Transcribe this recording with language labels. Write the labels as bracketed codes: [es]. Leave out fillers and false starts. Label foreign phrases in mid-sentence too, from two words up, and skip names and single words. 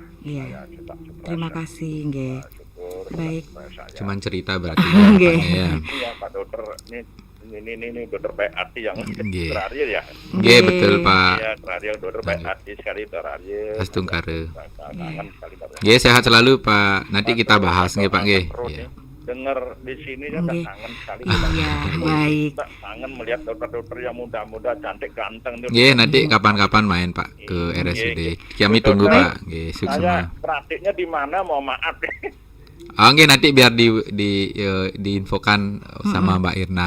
[id] Iya. Terima kasih, nggih. Baik. Cuman cerita berarti. Nggih. Iya Pak Dokter, ini ini dokter baik hati yang Nggih. terakhir ya. Nggih, betul Pak. Iya, terakhir dokter baik hati sekali terakhir. Astungkare. Kangen sekali Pak. Nggih, sehat selalu Pak. Nanti kita bahas nggih Pak nggih. Terus Iya. nih, dengar di sini kan Nggih. kangen sekali. Iya, baik. Kita kangen melihat dokter-dokter yang muda-muda, cantik, ganteng. Nggih, nanti kapan-kapan main Pak ke RSUD. Kami tunggu Pak. Nggih, sukses Saya semua. praktiknya di mana? Mohon maaf. Nggih, nanti biar diinfokan sama Mbak Irna.